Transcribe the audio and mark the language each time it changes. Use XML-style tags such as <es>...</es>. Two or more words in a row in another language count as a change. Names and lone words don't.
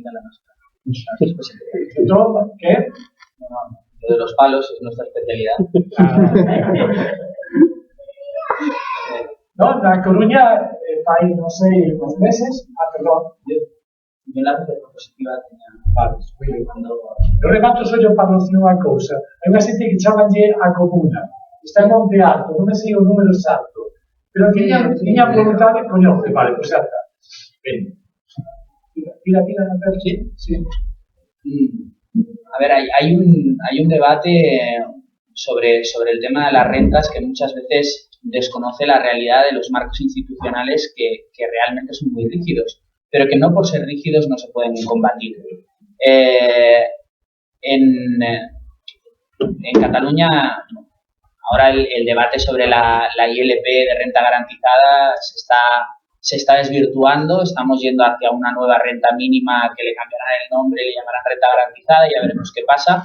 <es>¿Qué? Lo de los palos es nuestra especialidad. No, en La Coruña, para no sé, unos meses, perdón. Yo en la diapositiva tenía palos.</es> <gl>Eu remato só yo para decir unha cousa. Hai unha xente que chamanlle a comuna. Está en Monte Alto, non me sei o número exacto. Pero tiña voluntade, coñoce, vale, pois xa está. Ben. Tira, Natal. Sí.</gl> <es>A ver, hay un debate sobre el tema de las rentas que muchas veces desconoce la realidad de los marcos institucionales que realmente son muy rígidos, pero que no por ser rígidos no se pueden combatir. En Cataluña, ahora el debate sobre la ILP de renta garantizada se está desvirtuando, estamos yendo hacia una nueva renta mínima que le cambiarán el nombre, le llamarán renta garantizada y ya veremos qué pasa.</es>